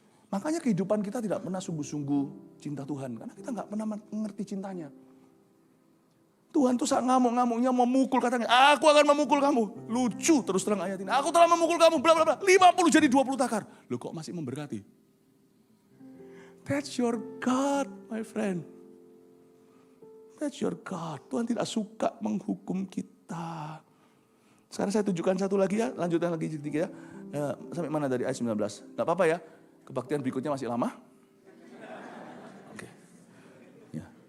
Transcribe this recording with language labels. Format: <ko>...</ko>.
<id>Makanya kehidupan kita tidak pernah sungguh-sungguh cinta Tuhan. Karena kita nggak pernah mengerti cintanya. Tuhan tuh saat ngamuk-ngamuknya mau mukul, katanya, aku akan memukul kamu. Lucu terus terang ayat ini. Aku telah memukul kamu, bla bla bla. 50 jadi 20 takar. Loh kok masih memberkati?</id> <en>That's your God, my friend. That's your God.</en> <id>Tuhan tidak suka menghukum kita. Sekarang saya tunjukkan satu lagi ya, lanjutkan lagi tiga ya. Sampai mana dari ayat 19? Gak apa-apa ya, kebaktian berikutnya masih lama. Oke. Ya.</id>